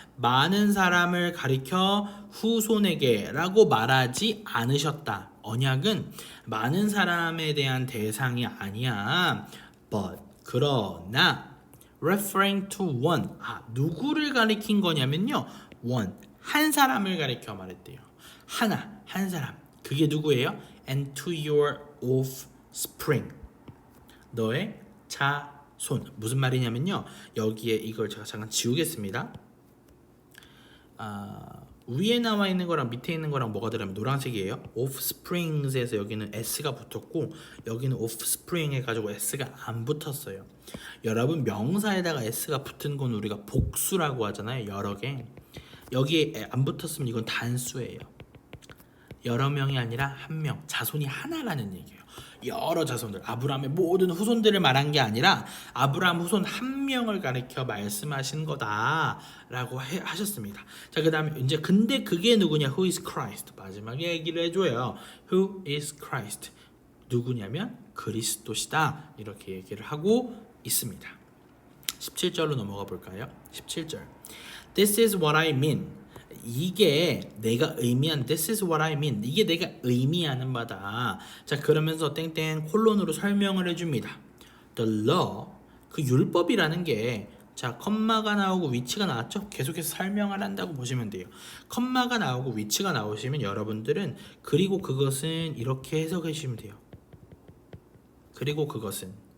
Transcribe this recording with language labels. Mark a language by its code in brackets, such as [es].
[ko] 많은 사람을 가리켜 후손에게 라고 말하지 않으셨다. 언약은 많은 사람에 대한 대상이 아니야. But, 그러나 [en] referring to one, [ko] 누구를 가리킨 거냐면요, one, 한 사람을 가리켜 말했대요. 한 사람. 그게 누구예요? [en] And to your offspring, [ko] 너의 자손. 무슨 말이냐면요, 여기에 이걸 제가 잠깐 지우겠습니다. 위에 나와 있는 거랑 밑에 있는 거랑 뭐가 다르면 노란색이에요. offsprings에서 여기는 s가 붙었고 여기는 offspring 해가지고 s가 안 붙었어요. 여러분, 명사에다가 s가 붙은 건 우리가 복수라고 하잖아요. 여러 개. 여기에 안 붙었으면 이건 단수예요. 여러 명이 아니라 한 명, 자손이 하나라는 얘기예요. 여러 자손들, 아브라함의 모든 후손들을 말한 게 아니라 아브라함 후손 한 명을 가리켜 말씀하신 거다라고 하셨습니다. 자, 그 다음에 이제 근데 그게 누구냐? [en] Who is Christ? [ko] 마지막에 얘기를 해줘요. [en] Who is Christ? [ko] 누구냐면 그리스도시다 이렇게 얘기를 하고 있습니다. 17절로 넘어가 볼까요? 17절. [en] This is what I mean. [ko] 이게 내가 의미한 [en] This is what I mean. [ko] 이게 내가 의미하는 바다. 자, 그러면서 땡땡 콜론으로 설명을 해줍니다. [en] The law, [ko] 그 율법이라는 게, 자, 컴마가 나오고 위치가 나왔죠? 계속해서 설명을 한다고 보시면 돼요. 컴마가 나오고 위치가 나오시면 여러분들은 그리고 그것은 이렇게 해석해 주시면 돼요. 그리고 그것은,